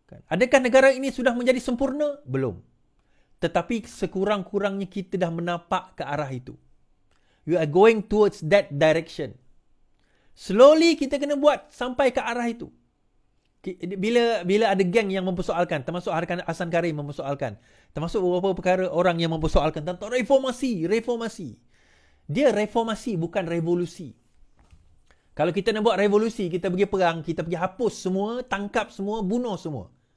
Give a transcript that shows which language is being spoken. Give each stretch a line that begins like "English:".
Malay: Adakah negara ini sudah menjadi sempurna? Belum. Tetapi sekurang-kurangnya kita dah menapak ke arah itu.
English: We are going towards that direction.
Malay: Slowly kita kena buat sampai ke arah itu. Bila ada geng yang mempersoalkan, termasuk Hasan Karim mempersoalkan, termasuk beberapa perkara orang yang mempersoalkan tentang reformasi. Dia reformasi bukan revolusi. Kalau kita nak buat revolusi, kita pergi perang, kita pergi hapus semua, tangkap semua, bunuh semua.